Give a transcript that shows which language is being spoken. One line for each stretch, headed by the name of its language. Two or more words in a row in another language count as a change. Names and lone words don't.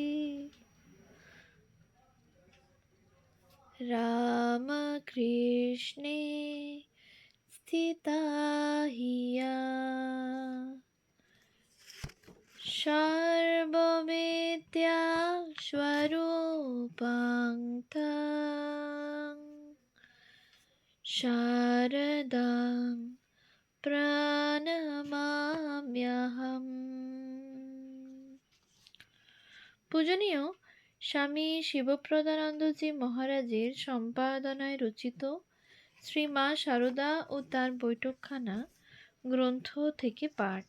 Sanskrit: रामकृष्णे स्थिता हि या सर्वविद्या स्वरूपां तां शारदां প্রণমাম্যহম।
Bangla: পূজনীয় স্বামী শিবপ্রদানন্দজি মহারাজের সম্পাদনায় রচিত শ্রী মা সারদা ও তার বৈঠকখানা গ্রন্থ থেকে পাঠ।